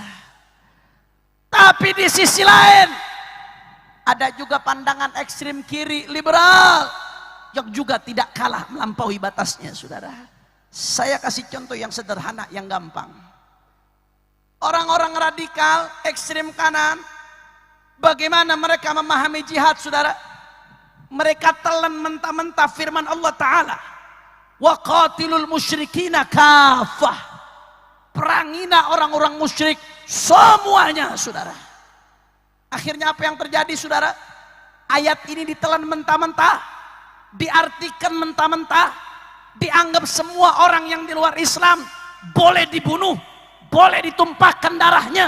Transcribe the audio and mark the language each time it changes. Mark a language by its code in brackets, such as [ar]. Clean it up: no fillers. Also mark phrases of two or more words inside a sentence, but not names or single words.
[id] Tapi di sisi lain, ada juga pandangan ekstrem kiri liberal yang juga tidak kalah melampaui batasnya, saudara. Saya kasih contoh yang sederhana, yang gampang. Orang-orang radikal, ekstrem kanan, bagaimana mereka memahami jihad, saudara? Mereka telan mentah-mentah firman Allah Ta'ala. [ar] وقاتلوا المشركين كافة. [id] Perangina orang-orang musyrik semuanya, saudara. Akhirnya apa yang terjadi, saudara? Ayat ini ditelan mentah-mentah, diartikan mentah-mentah, dianggap semua orang yang di luar Islam boleh dibunuh, boleh ditumpahkan darahnya.